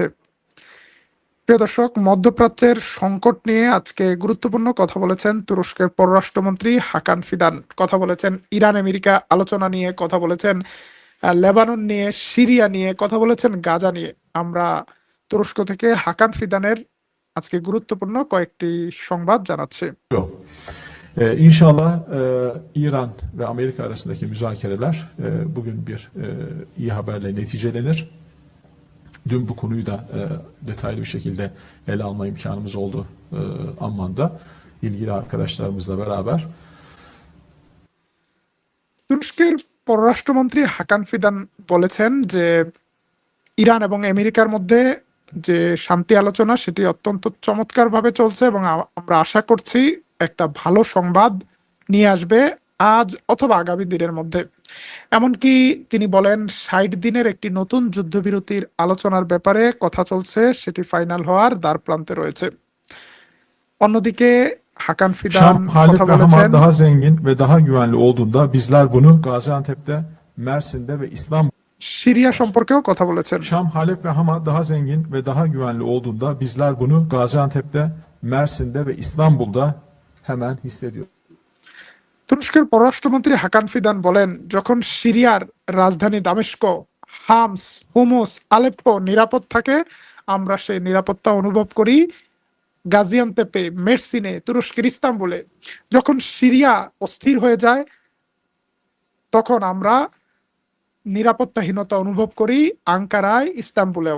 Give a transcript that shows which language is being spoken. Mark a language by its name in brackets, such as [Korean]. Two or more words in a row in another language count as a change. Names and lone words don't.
[Bangla] প্রিয় দর্শক, মধ্যপ্রাচ্যের সংকট নিয়ে আজকে গুরুত্বপূর্ণ কথা বলেছেন তুরস্কের পররাষ্ট্রমন্ত্রী হাকান ফিদান। কথা বলেছেন ইরান আমেরিকা আলোচনা নিয়ে, কথা বলেছেন লেবানন নিয়ে, সিরিয়া নিয়ে, কথা বলেছেন গাজা নিয়ে। আমরা তুরস্ক থেকে হাকান ফিদানের আজকে গুরুত্বপূর্ণ কয়েকটি সংবাদ জানাচ্ছি। [Turkish] İnşallah İran ve Amerika arasındaki müzakereler bugün bir iyi haberle neticelenir. Dün bu konuyu da detaylı bir şekilde ele alma imkanımız oldu Amman'da ilgili arkadaşlarımızla beraber. [Bangla] তুরস্কের পররাষ্ট্রমন্ত্রী হাকান ফিদান বলেছেন যে ইরান এবং আমেরিকার মধ্যে যে শান্তি আলোচনা সেটি অত্যন্ত চমৎকারভাবে চলছে এবং আমরা আশা করছি একটা ভালো সংবাদ নিয়ে আসবে আজ অথবা আগামী দিনের মধ্যে। এমনকি তিনি বলেন 60 দিনের একটি নতুন যুদ্ধবিরতির আলোচনার ব্যাপারে কথা চলছে, সেটি ফাইনাল হওয়ার দ্বার প্রান্তে রয়েছে। অন্যদিকে হাকান ফিদান [Turkish] Şam, Halep [Bangla] কথা [Turkish] ve [Bangla] বলেছেন [Turkish] Hama daha zengin ve daha güvenli olduğunda bizler bunu Gaziantep'te, Mersin'de ve İstanbul. [Bangla] সিরিয়া সম্পর্কেও কথা বলেছেন। [Turkish] Şam, Halep ve Hama daha zengin ve daha güvenli olduğunda bizler bunu Gaziantep'te, Mersin'de ve İstanbul'da hemen hissediyoruz. [Bangla] তুরস্কের পররাষ্ট্রমন্ত্রী হাকান ফিদান বলেন, যখন সিরিয়ার রাজধানী দামেস্ক, হামস, হুমস, আলেপ্পো নিরাপদ থাকে, আমরা সেই নিরাপত্তা অনুভব করি। গাজিয়ান্তেপে, মেরসিনে, তুরস্কের ইস্তাম্বুলে। যখন সিরিয়া অস্থির হয়ে যায়, তখন আমরা নিরাপত্তাহীনতা অনুভব করি আঙ্কারায়, ইস্তাম্বুলেও।